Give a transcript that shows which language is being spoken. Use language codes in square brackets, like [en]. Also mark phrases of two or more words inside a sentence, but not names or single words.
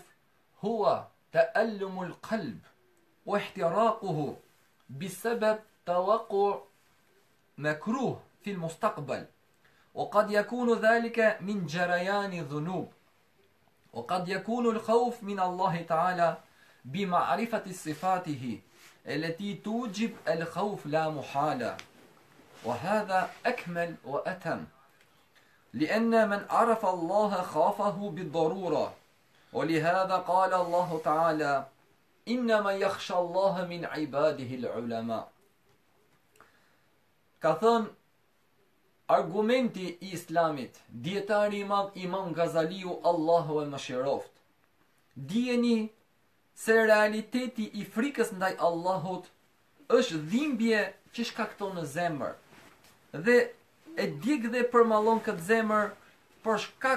[ar] هو تألم القلب واحتراقه بسبب توقع مكروه في المستقبل، وقد يكون ذلك من جريان الذنوب، وقد يكون الخوف من الله تعالى بمعرفة صفاته التي توجب الخوف لا محالة، وهذا أكمل وأتم، لأن من عرف الله خافه بالضرورة. ولهذا قال الله تعالى: إنما يخشى الله من عباده العلماء. [sq] Ka thënë argumenti i Islamit, dietari i madh Imam Gazaliu, Allahu e mëshiroft: dijeni se realiteti i frikës ndaj Allahut është dhimbje që shkakton në zemër, dhe e djeg dhe përmallon këtë zemër për shkak